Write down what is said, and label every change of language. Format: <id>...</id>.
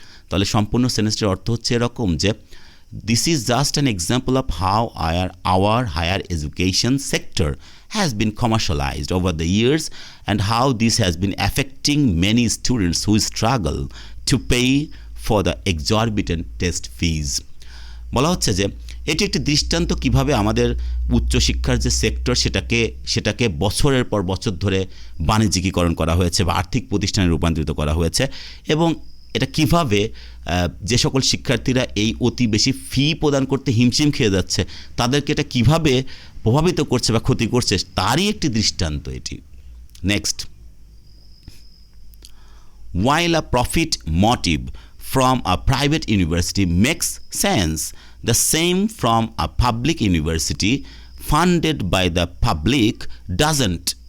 <bn>তাহলে সম্পূর্ণ সেন্টেন্সটির অর্থ হচ্ছে এরকম যে</bn> <en>This is just an example of how our higher education sector has been commercialized over the years and how this has been affecting many students who struggle to pay for the exorbitant test fees.</en> <bn>বলা হচ্ছে যে এটি একটি দৃষ্টান্ত কিভাবে আমাদের উচ্চশিক্ষার যে সেক্টর সেটাকে বছরের পর বছর ধরে বাণিজ্যিকীকরণ করা হয়েছে বা আর্থিক প্রতিষ্ঠানে রূপান্তরিত করা হয়েছে, এবং এটা কিভাবে যে সকল শিক্ষার্থীরা এই অতি বেশি ফি প্রদান করতে হিমশিম খেয়ে যাচ্ছে তাদেরকে এটা কিভাবে প্রভাবিত করছে বা ক্ষতি করছে তারই একটি দৃষ্টান্ত এটি।</bn> <en>Next, while a profit motive from a private university makes sense, the same from a public university funded by the public doesn't.</en>